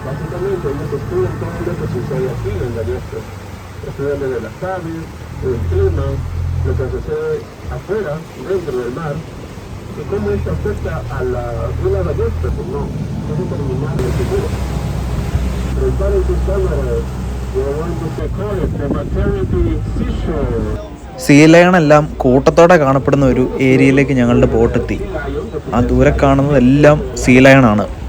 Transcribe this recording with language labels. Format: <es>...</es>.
<es>Básicamente ellos estudian todo lo que sucede aquí en la Tierra. Estudian desde las aves, el clima, lo que sucede afuera, dentro del mar. ¿Y cómo esto afecta a la vida ballesta? Pues no, es determinado en el futuro. Preparen sus cámaras.</es> <en>We're going to call it the maternity seashore.</en> <ml>See lion എല്ലാം കൂട്ടത്തോടെ കാണപ്പെടുന്ന ഒരു ഏരിയയിലേക്ക് ഞങ്ങളുടെ ബോട്ടെത്തി. ആ ദൂരെ കാണുന്നതെല്ലാം see lion ആണ്.</ml>